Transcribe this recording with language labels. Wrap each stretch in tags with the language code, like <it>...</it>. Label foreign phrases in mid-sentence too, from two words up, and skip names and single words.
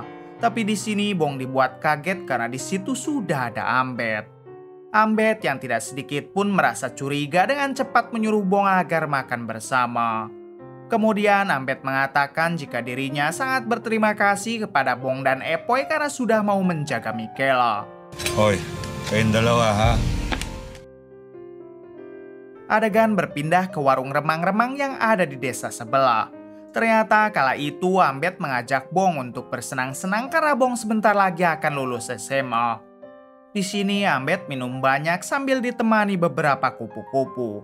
<id>Tapi di sini Bong dibuat kaget karena di situ sudah ada Ambet. Ambet yang tidak sedikit pun merasa curiga dengan cepat menyuruh Bong agar makan bersama. Kemudian Ambet mengatakan jika dirinya sangat berterima kasih kepada Bong dan Epoy karena sudah mau menjaga Michaela.</id> <tl>Hoy, kayong dalawa ha?</tl> <id>Adegan berpindah ke warung remang-remang yang ada di desa sebelah. Ternyata kala itu Ambet mengajak Bong untuk bersenang-senang karena Bong sebentar lagi akan lulus SMA. Di sini Ambet minum banyak sambil ditemani beberapa kupu-kupu.</id>